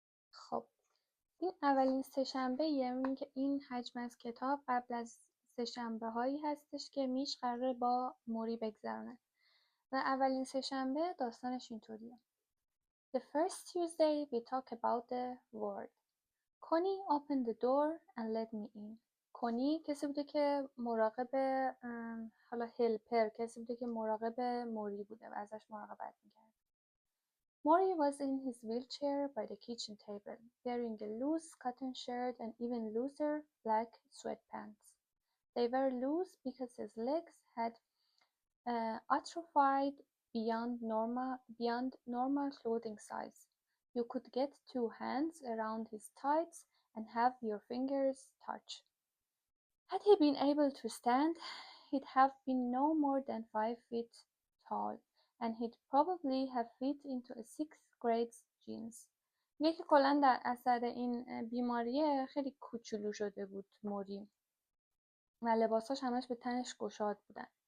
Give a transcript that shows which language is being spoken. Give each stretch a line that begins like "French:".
Persian: خب این اولین سه‌شنبه یعنی که این حجم از کتاب قبل از سه‌شنبه هایی هستش که میش قراره با موری بگذرونه و اولین سه‌شنبه داستانش اینطوریه.
English: The first Tuesday we talk about the word. Connie opened the door and let me in.
Persian: کنی کسی بوده که مراقب حالا هلپر، کسی بوده که مراقب موری بوده و ازش مراقبت میکرد.
English: Maury was in his wheelchair by the kitchen table, wearing a loose cotton shirt and even looser black sweatpants. They were loose because his legs had atrophied beyond normal clothing size. You could get 2 hands around his tights and have your fingers touch. Had he been able to stand, he'd have been no more than 5 feet tall, and he'd probably have fit into a 6th grade jeans.
Persian: میگه که کلا در اثر این بیماریه خیلی کوچولو شده بود موری و لباساش همش به تنش گشاد بودن.